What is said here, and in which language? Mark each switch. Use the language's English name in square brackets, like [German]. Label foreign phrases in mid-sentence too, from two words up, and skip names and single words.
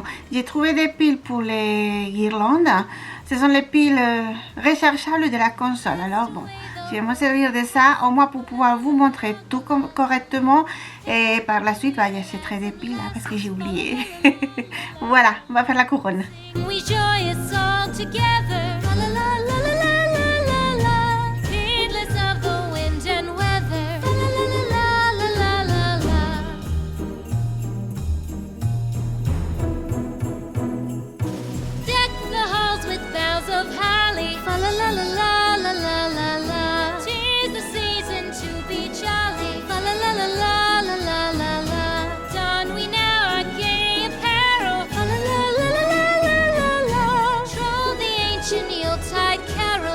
[French] J'ai trouvé des piles pour les guirlandes. Ce sont les piles rechargeables de la console. Alors bon, je vais me servir de ça au moins pour pouvoir vous montrer tout correctement. Et par la suite, bah, j'achèterai des piles là, parce que j'ai oublié. Voilà, on va faire la couronne. [English] We joyous all together. La la la la la la la la. Heedless of the wind and weather. La la la la la la la. Deck the halls with boughs of holly. La la la la la la la la. 'Tis the season to be jolly. La la la la la la la la la. Don we now our gay apparel. La la la la la la la la. Troll the ancient Yuletide carol.